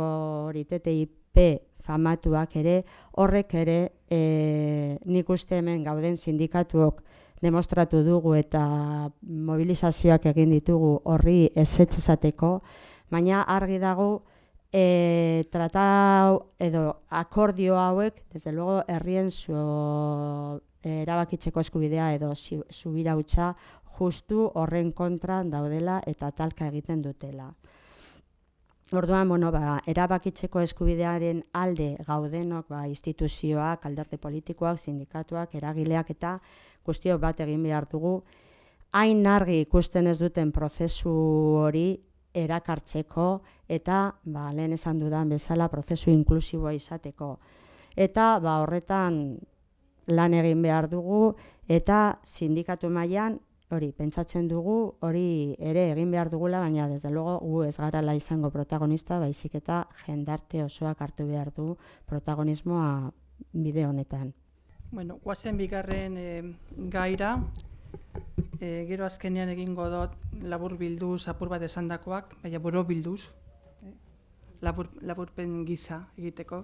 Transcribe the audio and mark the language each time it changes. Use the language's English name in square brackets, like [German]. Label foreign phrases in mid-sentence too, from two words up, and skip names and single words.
[Basque] hori TTIP famatuak ere, horrek ere nik uste hemen gauden sindikatuok demostratu dugu eta mobilizazioak egin ditugu horri ezetz esateko, baina argi dago tratatu edo akordio hauek, [Spanish] desde luego [Basque] herrien erabakitzeko eskubidea edo subirautza justu horren kontran daudela eta talka egiten dutela. Orduan, erabakitzeko eskubidearen alde gaudenok, instituzioak, alderdi politikoak, sindikatuak, eragileak eta guztiok bat egin behar dugu, hain argi ikusten ez duten prozesu hori erakartzeko eta, lehen esan dudan bezala, prozesu inklusiboa izateko. Eta, horretan lan egin behar dugu eta sindikatu mailan hori, pentsatzen dugu, hori ere egin behar dugula, baina [Spanish] desde luego [Basque] gu ez garala izango protagonista, baizik eta jendarte osoak hartu behar du protagonismoa bide honetan. Guazen bigarren gaira, gero azkenean egingo dut labur bilduz, apur bat esandakoak, baina boro bilduz, laburpen gisa egiteko.